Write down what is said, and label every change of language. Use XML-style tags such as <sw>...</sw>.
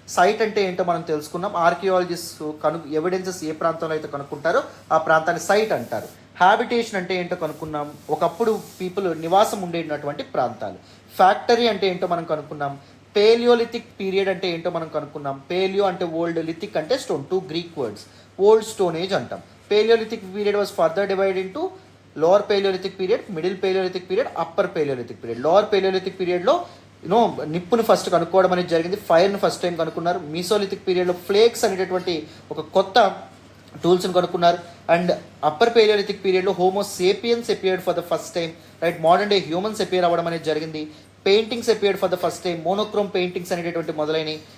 <te>Site అంటే ఏంటో మనం తెలుసుకున్నాం. ఆర్కియాలజిస్ట్ ఎవిడెన్సెస్ ఏ ప్రాంతంలో అయితే కనుక్కుంటారో ఆ ప్రాంతాన్ని సైట్ అంటారు. హ్యాబిటేషన్ అంటే ఏంటో కనుక్కున్నాం, ఒకప్పుడు పీపుల్ నివాసం ఉండేటటువంటి ప్రాంతాలు. ఫ్యాక్టరీ అంటే ఏంటో మనం కనుక్కున్నాం. పేలియోలిథిక్ పీరియడ్ అంటే ఏంటో మనం కనుక్కున్నాం. పేలియో అంటే ఓల్డ్, లిథిక్ అంటే stone, 2 Greek words. Old stone age అంటాం.</te> <en>Paleolithic period was further divided into lower Paleolithic period, middle Paleolithic period, upper Paleolithic period.</en> <te>Lower Paleolithic periodలో నిప్పుని first కనుక్కోవడం అనేది జరిగింది, ఫైర్ని ఫస్ట్ టైం కనుక్కున్నారు. మీసోలిథిక్ పీరియడ్లో ఫ్లేక్స్ అనేటటువంటి ఒక కొత్త టూల్స్ని కనుక్కున్నారు.</te> <en>And upper palaeolithic పీరియడ్లో Homo sapiens appeared for the first time, right?</en> <te>Modern day humans appear అవ్వడం అనేది జరిగింది.</te> <en>paintings appeared for the first time,</en> <te>monochrome paintings అనేటటువంటి మొదలైనవి.</te>